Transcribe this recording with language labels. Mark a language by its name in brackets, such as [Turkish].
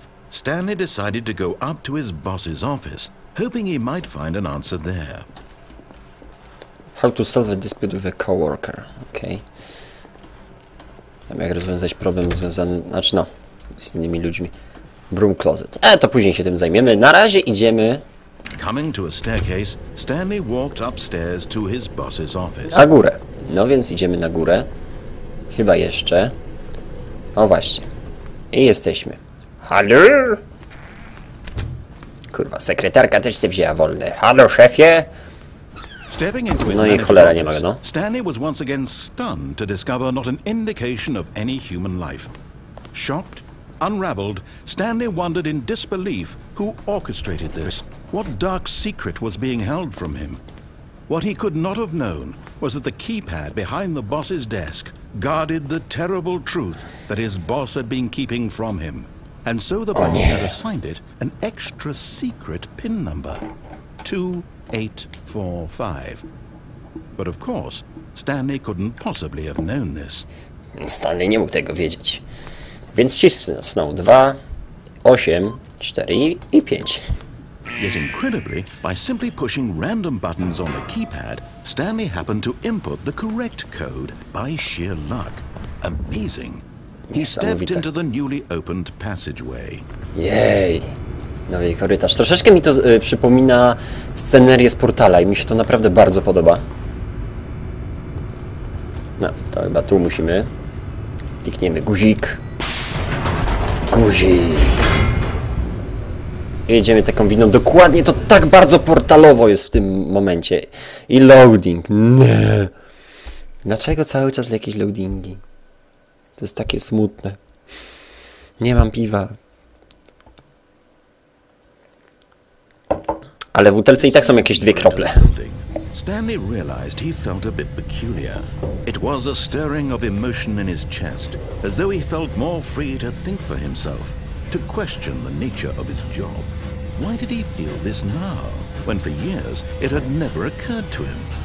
[English] Stanley decided to go up to his boss's office, hoping he might find an answer there. How to solve a dispute with a coworker. [Polish] Okej. Jak rozwiązać problem związany, znaczy no, z innymi ludźmi. [English] Broom closet. [Polish] To później się tym zajmiemy. Na razie idziemy. [English] Coming to a staircase, Stanley walked upstairs to his boss's office. [Polish] Na górę. No więc idziemy na górę. Chyba jeszcze. O właśnie. I jesteśmy. Halo? Kurwa, sekretarka też się wzięła wolne. Halo, szefie? No i cholera nie ma, no. [English] Stanley was once again stunned to discover not an indication of any human life. Shocked, unraveled, Stanley wondered in disbelief who orchestrated this. What dark secret was being held from him? What he could not have known was that the keypad behind the boss's desk guarded the terrible truth that his boss had been keeping from him. And so the boss had assigned it an extra secret PIN number. 2845. But of course, Stanley couldn't possibly have known this. [Polish] Stanley nie mógł tego wiedzieć. Więc wcisnął 2, 8, 4 i 5. [English] Yet incredibly, by simply pushing random buttons on the keypad, Stanley happened to input the correct code by sheer luck. Amazing. He stepped into the newly opened passageway. [Polish] Jej. Nowy korytarz. Troszeczkę mi to przypomina scenerię z Portala i mi się to naprawdę bardzo podoba. No, to chyba tu musimy. Klikniemy guzik. Guzik. I jedziemy taką winą. Dokładnie to tak bardzo portalowo jest w tym momencie. I loading. Nie. Dlaczego cały czas jakieś loadingi? To jest takie smutne. Nie mam piwa. Ale w butelce i tak są jakieś 2 krople. [English] Stanley realized he felt a bit peculiar. It was a stirring of emotion in his chest, as though he felt more free to think for himself, to question the nature of his job. Why did he feel this now, when for years it had never occurred to him?